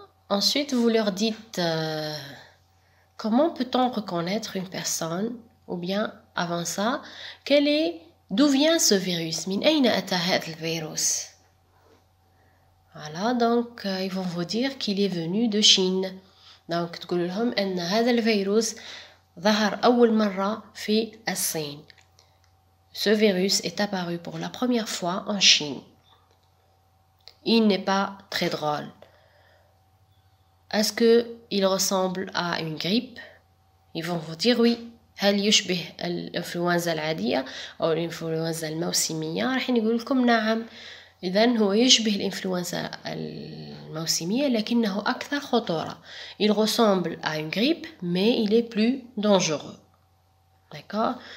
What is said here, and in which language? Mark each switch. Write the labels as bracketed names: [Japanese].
[French] Ensuite, vous leur dites comment peut-on reconnaître une personne, ou bien avant ça, d'où vient ce virus? [Arabic] من أين أتى هذا الفيروس? [French] Voilà, donc ils vont vous dire qu'il est venu de Chine. Donc [Arabic] تقول لهم أن هذا الفيروس ظهر أول مرة في الصين. [French] Ce virus est apparu pour la première fois en Chine. Il n'est pas très drôle. Est-ce qu'il ressemble à une grippe? Ils vont vous dire oui. [Arabic] هل يشبه الإنفلونزا العادية أو الإنفلونزا الموسمية؟ راح نقول لكم نعم. إذن هو يشبه الإنفلونزا الموسمية لكنه أكثر خطورة. [French] Il ressemble à une grippe mais il est plus dangereux. D'accord?